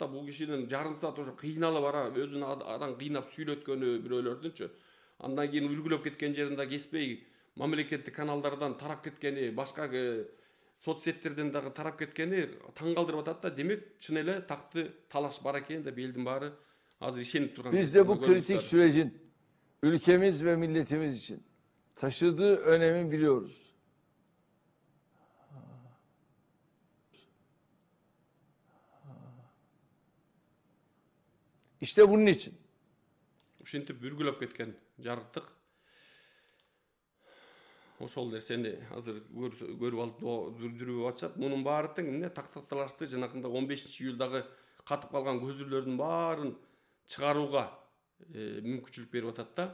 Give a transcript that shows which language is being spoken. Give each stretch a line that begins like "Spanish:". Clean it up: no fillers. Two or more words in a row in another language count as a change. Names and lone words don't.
Kyrgyz: Бул кишинин жарым саат ошо кыйналып өзүн адан кыйнап сүйлөткөнү бирөөлөрдүнчү. Андан кийин үргүлөп кеткен жеринде кеспей мамлекеттик каналдардан тарап кеткени, башка соцсеттерден дагы тарап кеткени таң калтырып атат да. Демек чын эле такты талаш бар экен деп элдин баары азыр ишенип турган.
Turkish: Biz de bu kritik sürecin ülkemiz ve milletimiz için taşıdığı önemi biliyoruz. İşte bunun için.
Kyrgyz: Ушинтип үргүлөп кеткен жарыктык. Ошол нерсени азыр көрүп алып дүрүп атышат. Мунун баары тең эмне тактакталашты жанагында 15-июлдагы катып калган көзүрлөрдүн баарын чыгарууга мүмкүнчүлүк берип атат да.